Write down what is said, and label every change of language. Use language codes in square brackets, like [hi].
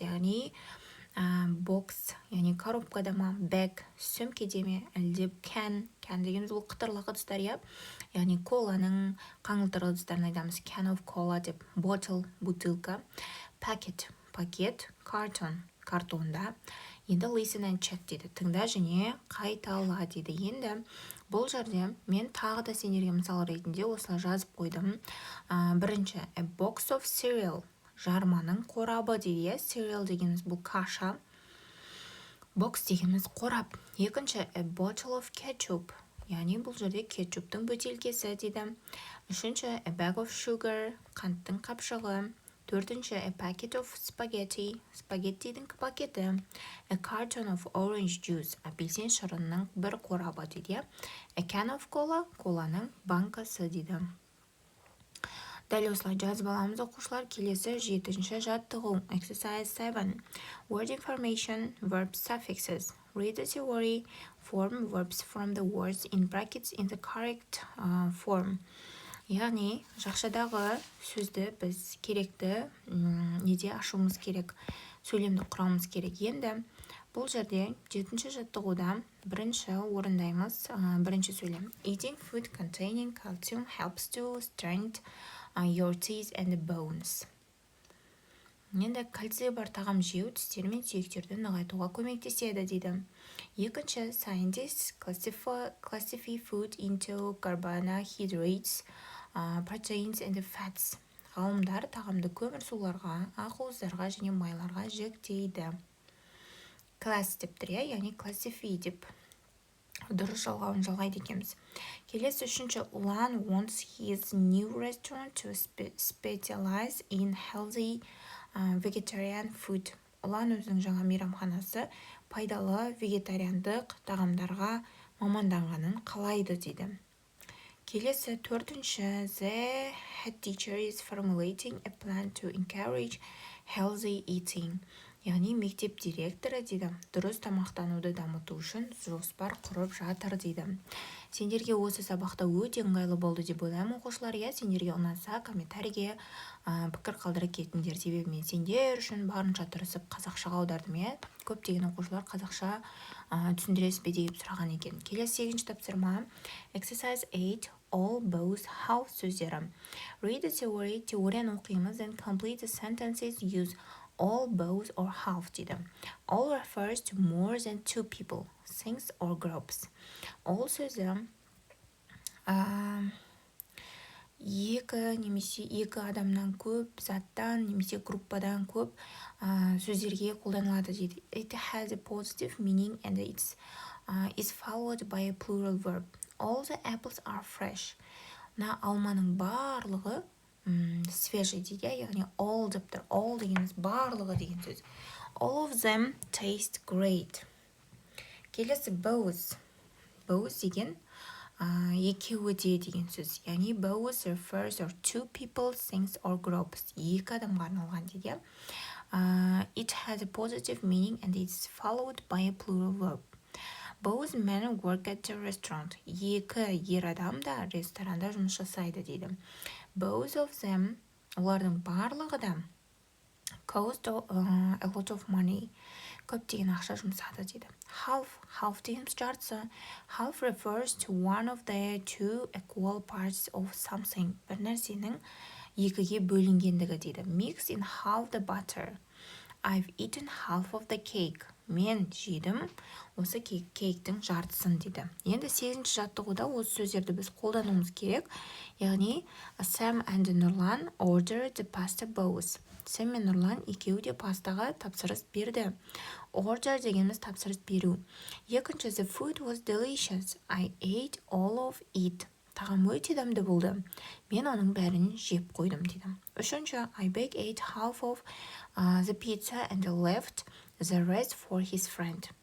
[kk] Яғни box, яғни коробкада ма, bag, сөмкеде ме, әлде can дегеніміз бұл қытырлық ыдыстар, яғни коланың қаңылтыр ыдыстарын айтамыз. [en] Can of cola деп, bottle, бутылка, packet, пакет, carton, картонда. [kk] Енді [en] listen and check дейді. [kk] Тыңда және қайтала дейді. Енді бұл жерде мен тағы да сендерге мысал ретінде осылай жазып қойдым. Бірінші, [en] a box of cereal. [kk] Жарманың қорабы дейді. Cereal дегеніміз бұл каша. Box дегеніміз қорап. Екінші, [en] a bottle of ketchup. [kk] Яғни бұл жерде кетчуптың бөтелкесі дейді. Үшінші, [en] a bag of sugar. [kk] Қанттың қапшығы. Төртінші, [en] a packet of spaghetti, [kk] спагеттидің пакеті. [en] A carton of orange juice, [kk] апельсин шырынының бір қорабы дейді. [en] A can of cola, [kk] коланың банкасы дейді. Дәл осылай жазып аламыз оқушылар. Келесі 7-ші жаттығу. [en] Exercise 7. Word information, verb suffixes. Read the theory, form verbs from the words in brackets in the correct form. [kk] Яғни, жақшадағы сөзді біз керекті неде ашуымыз керек, сөйлемді құрамыз керек. Енді бұл жерде 7-ші жаттығуда бірінші орындаймыз бірінші сөйлем. [en] Eating food containing calcium helps to strengthen your teeth and bones. [kk] Енді кальций бар тағам жеу тістер мен сүйектерді нығайтуға көмектеседі дейді. Екінші, [en] scientists classify food into carbohydrates, proteins and fats. [kk] Ғалымдар тағамды көмірсуларға, ақуыздарға және майларға жіктейді. Class деп тұр, яғни classify деп дұрыс жалғауын жалғайды екенбіз. Келесі үшінші, [en] Ulan wants his new restaurant to specialize in healthy vegetarian food. [kk] Ұлан өзінің жаңа мейрамханасы пайдалы вегетариандық тағамдарға маманданғанын қалайды дейді. Келесі төртінші, [en] the head teacher is formulating a plan to encourage healthy eating. [kk] Яғни мектеп директоры дейді, дұрыс тамақтануды дамыту үшін жоспар құрып жатыр дейді. Сендерге осы сабақта өте ыңғайлы болды деп ойлаймын оқушылар. Сендерге ұнаса комментарийге пікір қалдырып кетіңдер, себебі мен сендер үшін барынша тырысып қазақшаға аудардым. Көптеген оқушылар қазақша түсіндіресіз бе деп сұраған екен. Келесі 8-ші тапсырма. [en] Exercise 8. All, both, half сөздері. Read the theory, [kk] теорияны оқимыз, [en] and complete the sentences, use all, both, or half дейді. All refers to more than two people, things, or groups. [kk] All сөзі екі немесе екі адамнан көп, заттан немесе группадан көп сөздерге қолданылады дейді. [en] It has a positive meaning and it's is followed by a plural verb. All the apples are fresh. [kk] Алманың барлығы свежий дейді, яғни all деп тұр. All дегеніміз барлығы деген сөз. [en] All of them taste great. [kk] Келесі both. Both деген екеуі де деген сөз. Яғни [en] both refers to two people, things, or groups. [kk] Екі адамға арналған дейді. [en] It has a positive meaning and it's followed by a plural verb. Both men work at the restaurant. [kk] Екі ер адам да ресторанда жұмыс жасайды дейді. [en] Both of them, [kk] олардың барлығы да [en] cost a lot of money. [kk] Көптеген ақша жұмсады дейді. Half дейміз жартысы. [en] Half refers to one of the two equal parts of something. [kk] Бір нәрсенің екіге бөлінгендігі дейді. [en] Mix in half the butter. I've eaten half of the cake. [kk] Мен жедім осы кейктің жартысын дейді. Енді 8-ші жаттығуда осы сөздерді біз қолдануымыз керек. Яғни [en] Sam and Нұрлан ordered the pasta both. [kk] Sam мен Нұрлан екеуі де пастаға тапсырыс берді. Order дегеніміз тапсырыс беру. Екінші, [en] the food was delicious. I ate all of it. [kk] Тағам өте дәмді болды. Мен оның бәрін жеп қойдым дейді. Үшінші, [en] Айбек ate half of the pizza and left the rest for his friend.